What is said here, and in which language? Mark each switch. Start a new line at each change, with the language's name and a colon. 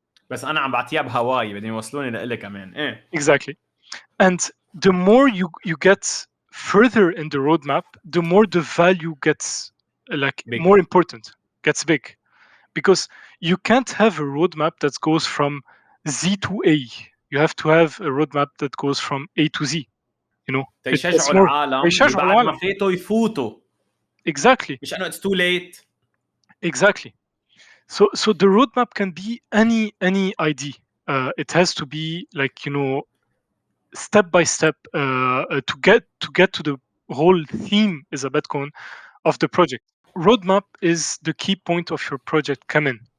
Arabic: بس أنا عم بعطيها بهواي بدهم يوصلوني لإلك كمان.
English: Exactly. And the more you get further in the roadmap, the more the value gets big. More important, gets big. Because you can't have a roadmap that goes from Z to A. You have to have a roadmap that goes from A to Z. You know,
Arabic: يشجعوا العالم بعد ما فاتوا يفوتوا.
English: Exactly.
Arabic: مش انه
English: it's too late. Exactly. So the roadmap can be any ID. It has to be like, you know, step by step to get to the whole theme is a Bitcoin of the project. Roadmap is the key point of your project. Come in,